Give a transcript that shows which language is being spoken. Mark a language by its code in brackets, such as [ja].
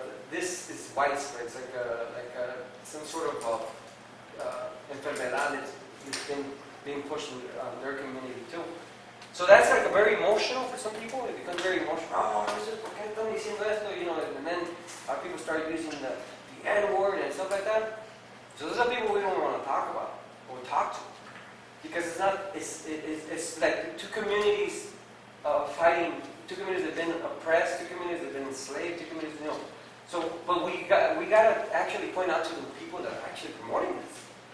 [en] This is widespread. It's like some sort of enfermedad that's being pushed in their community too. So that's like a very emotional for some people. It becomes very emotional. [es] Oh, ¿por qué están diciendo esto? [en] And then our people start using the N-word and stuff like that. So those are people we don't want to talk about or talk to, because it's like two communities fighting, two communities that have been oppressed, two communities that have been enslaved, two communities, So, but we got to actually point out to the people that are actually promoting this.